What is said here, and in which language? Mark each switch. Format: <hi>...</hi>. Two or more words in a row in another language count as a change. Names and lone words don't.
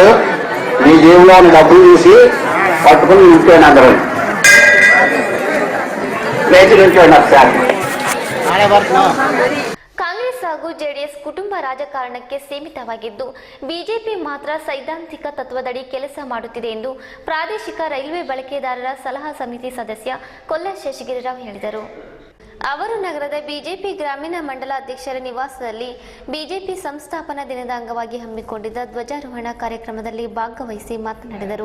<te>మీ జేబులో ఉన్న డబ్బులు తీసి పట్టుకుని నింపేయండి. అందరూ లేచి నింపేయండి ఒకసారి.</te> <kn>ಕಾಂಗ್ರೆಸ್ ಹಾಗೂ ಜೆಡಿಎಸ್ ಕುಟುಂಬ ರಾಜಕಾರಣಕ್ಕೆ ಸೀಮಿತವಾಗಿದ್ದು ಬಿಜೆಪಿ ಮಾತ್ರ ಸೈದ್ಧಾಂತಿಕ ತತ್ವದಡಿ ಕೆಲಸ ಮಾಡುತ್ತಿದೆ ಎಂದು ಪ್ರಾದೇಶಿಕ ರೈಲ್ವೆ ಬಳಕೆದಾರರ ಸಲಹಾ ಸಮಿತಿ ಸದಸ್ಯ ಕೊಲ್ಲ ಶೇಷಗಿರಿರಾವ್ ಹೇಳಿದರು. ಅವರು ನಗರದ ಬಿಜೆಪಿ ಗ್ರಾಮೀಣ ಮಂಡಲ ಅಧ್ಯಕ್ಷರ ನಿವಾಸದಲ್ಲಿ ಬಿಜೆಪಿ ಸಂಸ್ಥಾಪನಾ ದಿನದ ಅಂಗವಾಗಿ ಹಮ್ಮಿಕೊಂಡಿದ್ದ ಧ್ವಜಾರೋಹಣ ಕಾರ್ಯಕ್ರಮದಲ್ಲಿ ಭಾಗವಹಿಸಿ ಮಾತನಾಡಿದರು.</kn>